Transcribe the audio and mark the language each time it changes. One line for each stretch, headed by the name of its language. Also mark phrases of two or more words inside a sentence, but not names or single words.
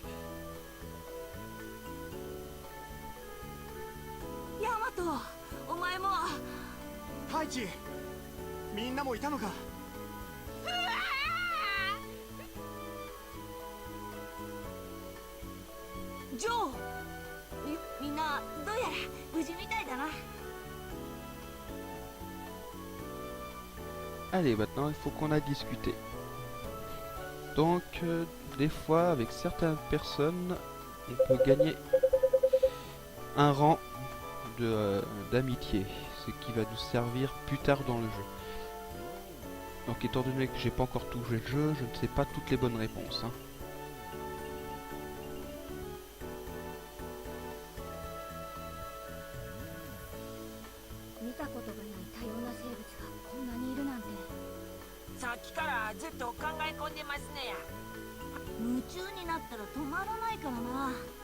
Japanese: ヤマト、お前も。太一、みんなもいたのか。ジョー、みんなどうやら無事みたいだな。
French: Allez, maintenant il faut qu'on aille discuter. Donc, des fois, avec certaines personnes, on peut gagner un rang d'amitié, ce qui va nous servir plus tard dans le jeu. Donc, étant donné que j'ai pas encore tout joué le jeu, je ne sais pas toutes les bonnes réponses. Hein.
Japanese: 見たことがない多様な生物がこんなにいるなんて。さっきからずっと考え込んでますねや夢中になったら止まらないからな。